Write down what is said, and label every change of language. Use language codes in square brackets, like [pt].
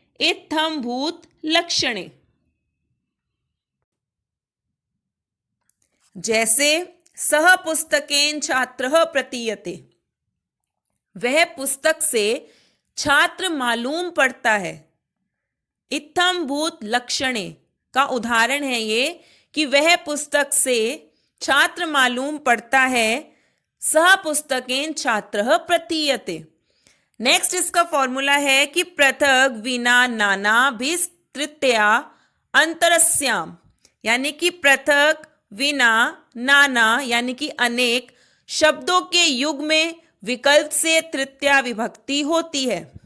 [hi] इत्थम भूत लक्षणे, जैसे [sa] सह पुस्तकेन छात्रः प्रतीयते, [hi] वह पुस्तक से छात्र मालूम पड़ता है। इत्थम भूत लक्षणे का उदाहरण है ये कि वह पुस्तक से छात्र मालूम पड़ता है। [sa] सह पुस्तकेन छात्रः प्रतीयते। [hi] नेक्स्ट इसका फॉर्मूला है कि पृथक विना नाना भी तृतीया अंतरस्याम, यानी कि पृथक विना नाना यानी कि अनेक शब्दों के युग में विकल्प से तृतीया विभक्ति होती है।